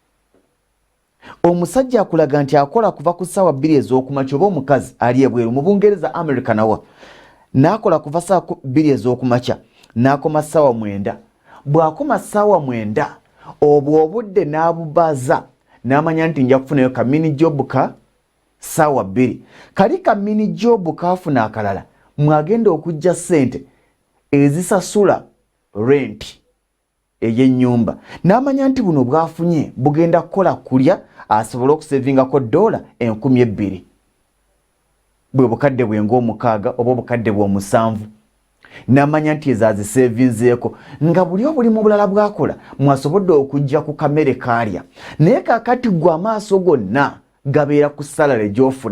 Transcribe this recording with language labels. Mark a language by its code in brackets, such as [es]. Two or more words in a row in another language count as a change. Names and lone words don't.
[lg] Omusajja akulaga nti akola kuva ku ssaawa 2 ez'okumakya oba omukazi ali ebweru mu Bungereza America nawa n'akola kuva ssaawa 2 ez'okumakya n'akoma ssaawa 9. Bw'akoma ssaawa 9 obwo obudde n'abubaza n'amanya nti nja kufunayo ka [en] mini job [lg] ka ssaawa 2. Kali ka [en] mini job [lg] kaafuna akalala mwagenda okujja ssente ezisasula rent ey'ennyumba n'amanya nti buno bwafunye bugenda kukola kulya asobole okusevingako $2,000 bwe bukadde bwenga 6 oba obukadde bwe 7 n'amanya nti ezazisevinzeeko nga buli obuli mu bulala bwakola mwasobodde okujja ku kamere kaalya naye kaakati gwe amaaso gonna gabeera ku salale gy'ofuna.